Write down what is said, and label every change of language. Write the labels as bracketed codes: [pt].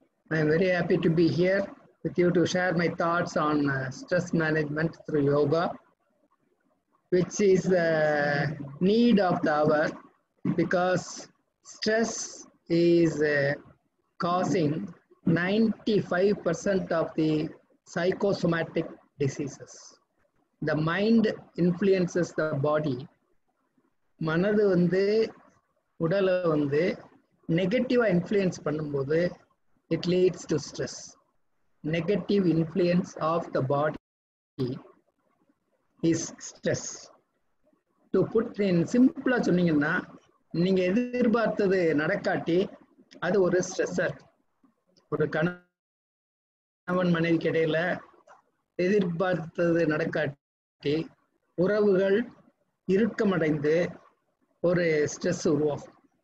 [en] I am very happy to be here with you to share my thoughts on stress management through yoga, which is the need of the hour, because stress is causing 95% of the psychosomatic diseases. The mind influences the body. [ta] மனது வந்து உடலை வந்து நெகட்டிவா influence பண்ணும்போது [en] it leads to stress. Negative influence of the body is stress. To put in simple [ta] சொன்னீங்கன்னா, நீங்க எதிர்பார்த்தது நடக்காட்டி அது ஒரு ஸ்ட்ரெஸ்ஸர். ஒரு கணவன் மனைவிக்கு இடையில எதிர்பார்த்தது நடக்காட்டி உறவுகள் இறுக்கமடைந்து ஒரு ஸ்ட்ரெஸ் உருவாகும்.